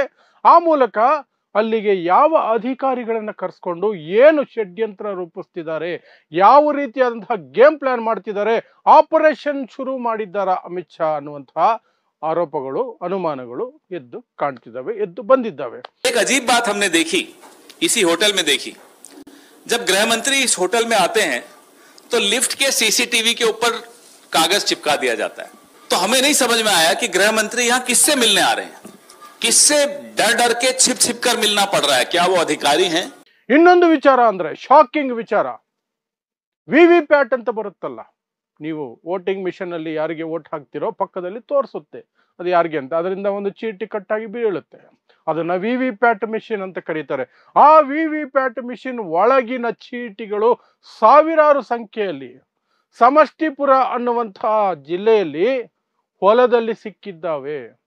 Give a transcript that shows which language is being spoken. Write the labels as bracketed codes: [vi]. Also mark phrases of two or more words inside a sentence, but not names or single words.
[kn] ಆ ಮೂಲಕ ಅಲ್ಲಿಗೆ ಯಾವ ಅಧಿಕಾರಿಗಳನ್ನ ಕರೆಸ್ಕೊಂಡು ಏನು ಷಡ್ಯಂತ್ರ ರೂಪಿಸ್ತಿದ್ದಾರೆ, ಯಾವ ರೀತಿಯಾದಂತಹ [en] game plan [kn] ಮಾಡ್ತಿದ್ದಾರೆ, ಆಪರೇಷನ್ ಶುರು ಮಾಡಿದ್ದಾರಾ ಅಮಿತ್ ಶಾ ಅನ್ನುವಂತಹ ಆರೋಪಗಳು, ಅನುಮಾನಗಳು ಎದ್ದು ಕಾಣ್ತಿದ್ದಾವೆ, ಎದ್ದು ಬಂದಿದ್ದಾವೆ. [hi] एक अजीब बात हमने देखी, इसी होटल में देखी। जब गृह मंत्री इस होटल में आते हैं तो लिफ्ट के CCTV के ऊपर कागज चिपका दिया जाता है। तो हमें नहीं समझ में आया कि गृह मंत्री यहाँ किससे मिलने आ रहे हैं, किससे डर डर के छिप छिप कर मिलना पड़ रहा है, क्या वो अधिकारी हैं? [kn] ಇನ್ನೊಂದು ವಿಚಾರ ಅಂದ್ರೆ ಶಾಕಿಂಗ್ ವಿಚಾರ, VVPAT ಅಂತ ಬರುತ್ತಲ್ಲ, ನೀವು [en] voting machine [kn] ಅಲ್ಲಿ ಯಾರಿಗೆ ವೋಟ್ ಹಾಕ್ತಿರೋ ಪಕ್ಕದಲ್ಲಿ ತೋರಿಸುತ್ತೆ ಅದು ಯಾರಿಗೆ ಅಂತ. ಅದರಿಂದ ಒಂದು ಚೀಟಿ ಕಟ್ಟಾಗಿ ಬೀಳುತ್ತೆ. ಅದನ್ನ VVPAT ಮಿಷಿನ್ ಅಂತ ಕರೀತಾರೆ. ಆ VVPAT ಮಿಷಿನ್ ಒಳಗಿನ ಚೀಟಿಗಳು ಸಾವಿರಾರು ಸಂಖ್ಯೆಯಲ್ಲಿ ಸಮಷ್ಟಿಪುರ ಅನ್ನುವಂತಹ ಜಿಲ್ಲೆಯಲ್ಲಿ ಹೊಲದಲ್ಲಿ ಸಿಕ್ಕಿದ್ದಾವೆ.